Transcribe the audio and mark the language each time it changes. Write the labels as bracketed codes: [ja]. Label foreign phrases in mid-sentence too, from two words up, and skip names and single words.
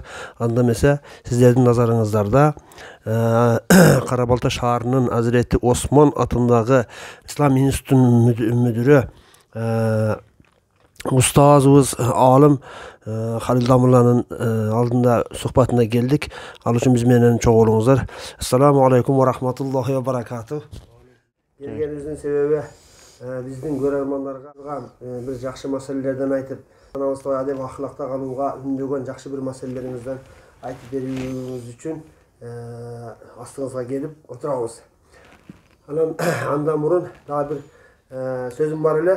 [ky] Анда эмесе сиздердин назарыңыздарда Кара Балта шаарынын Азирети Осмон атындагы Ислам институтунун мүдүрү устазыбыз Алым Халил Дамулланын алдында сухбатына келдик. Ал үчүн биз менен чогуу болуңуздар. [ar] السلام عليكم ورحمة الله وبركاته. [ky] Келгенибиздин себеби биздин көрөрмандарга бир жакшы маселелерден айтып, каналыбызда адем ахлакта калууга үндөгөн жакшы бир маселелериңизден айтып берүүңүз үчүн астыңызга келип отурабыз. Андан мурун дагы бир сөзүм бар эле.